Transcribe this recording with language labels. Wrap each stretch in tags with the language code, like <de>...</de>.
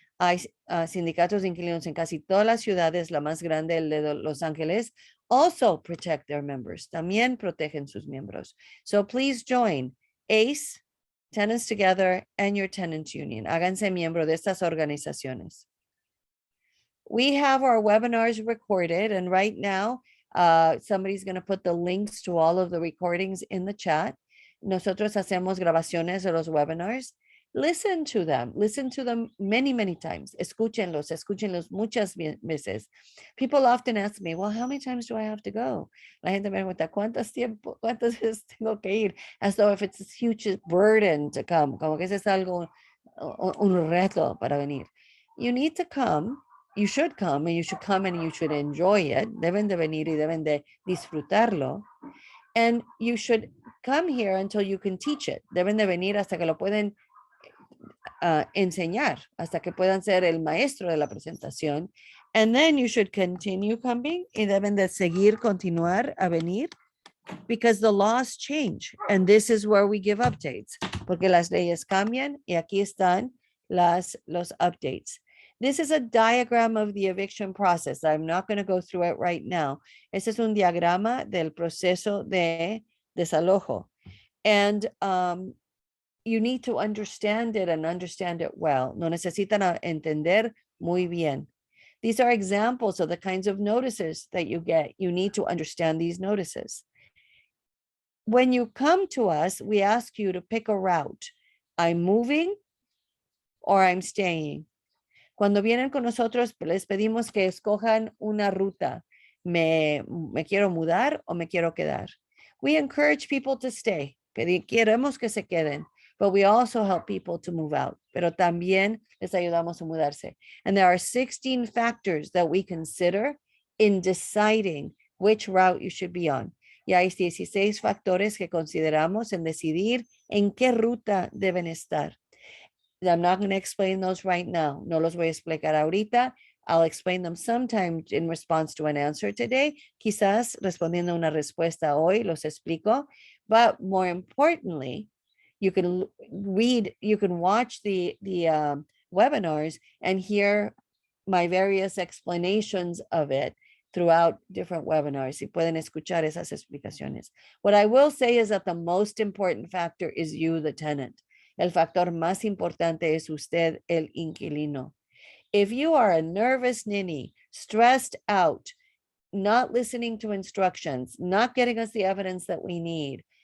<es>Hay sindicatos de inquilinos en casi todas las ciudades, la más grande, el de Los Ángeles,</es> <en>also protect their members.</en> <es>También protegen sus miembros.</es> <en>So please join ACE, Tenants Together, and your tenants union.</en> <es>Háganse miembro de estas organizaciones.</es> <en>We have our webinars recorded, and right now, somebody's going to put the links to all of the recordings in the chat.</en> <es>Nosotros hacemos grabaciones de los webinars.</es> <en>Listen to them many, many times.</en> <es>Escúchenlos muchas veces.</es> <en>People often ask me, well, how many times do I have to go?</en> <es>La gente me pregunta, ¿cuántas veces tengo que ir?</es> <en>As though if it's a huge burden to come,</en> <es>como que eso es algo, un reto para venir.</es> <en>You need to come. You should come, and you should come and you should enjoy it.</en> <es>Deben de venir y deben de disfrutarlo.</es> <en>And you should come here until you can teach it.</en> <es>Deben de venir hasta que lo pueden enseñar, hasta que puedan ser el maestro de la presentación.</es> <en>And then you should continue coming,</en> <es>y deben de continuar a venir,</es> <en>because the laws change. And this is where we give updates,</en> <es>porque las leyes cambian, y aquí están los updates.</es> <en>This is a diagram of the eviction process. I'm not going to go through it right now.</en> <es>Este es un diagrama del proceso de desalojo.</es> <en>And you need to understand it and understand it well.</en> <es>No necesitan entender muy bien.</es> <en>These are examples of the kinds of notices that you get. You need to understand these notices. When you come to us, we ask you to pick a route. I'm moving or I'm staying.</en> <es>Cuando vienen con nosotros, les pedimos que escojan una ruta. Me quiero mudar o me quiero quedar.</es> <en>We encourage people to stay.</en> <es>Queremos que se queden.</es> <en>But we also help people to move out.</en> <es>Pero también les ayudamos a mudarse.</es> <en>And there are 16 factors that we consider in deciding which route you should be on.</en> <es>Y hay 16 factores que consideramos en decidir en qué ruta deben estar.</es> <en>I'm not going to explain those right now.</en> <es>No los voy a explicar ahorita.</es> <en>I'll explain them sometime in response to an answer today.</en> <es>Quizás respondiendo una respuesta hoy los explico.</es> <en>But more importantly, you can watch the webinars and hear my various explanations of it throughout different webinars.</en> <es>Y pueden escuchar esas explicaciones.</es> <en>What I will say is that the most important factor is you, the tenant.</en> <es>El factor más importante es usted, el inquilino.</es> <en>If you are a nervous ninny, stressed out, not listening to instructions, not getting us the evidence that we need,</en>